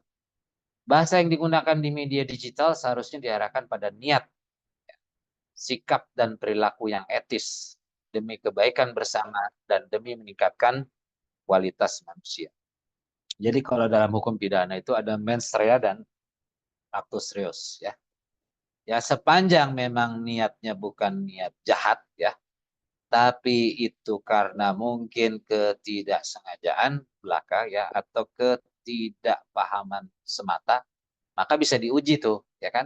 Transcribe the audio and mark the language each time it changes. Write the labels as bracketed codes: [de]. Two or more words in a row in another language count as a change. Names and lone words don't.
[id] Bahasa yang digunakan di media digital seharusnya diarahkan pada niat, sikap, dan perilaku yang etis demi kebaikan bersama dan demi meningkatkan kualitas manusia. Jadi kalau dalam hukum pidana itu ada [la] mens rea [id] dan [la] actus reus [id] ya. Ya sepanjang memang niatnya bukan niat jahat ya, tapi itu karena mungkin ketidaksengajaan belaka ya atau ketidakpahaman semata, maka bisa diuji tuh ya kan.